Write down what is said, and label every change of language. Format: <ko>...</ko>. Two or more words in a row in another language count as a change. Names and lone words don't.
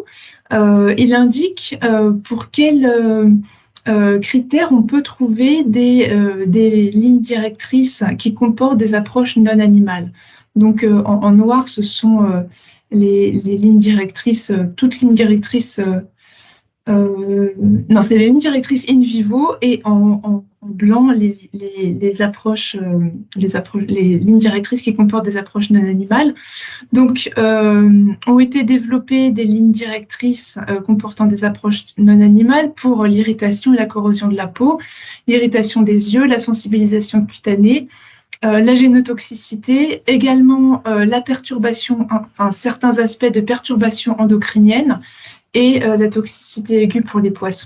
<fr>Il indique pour quels critères on peut trouver des lignes directrices qui comportent des approches non animales. Donc en noir, ce sont les lignes directrices, toutes lignes directrices. Non, c'est les lignes directrices in vivo et en blanc les lignes directrices qui comportent des approches non animales. Donc, ont été développées des lignes directrices comportant des approches non animales pour l'irritation et la corrosion de la peau, l'irritation des yeux, la sensibilisation cutanée, la génotoxicité, également la perturbation, certains aspects de perturbation endocrinienne et la toxicité aiguë pour les poissons.</fr>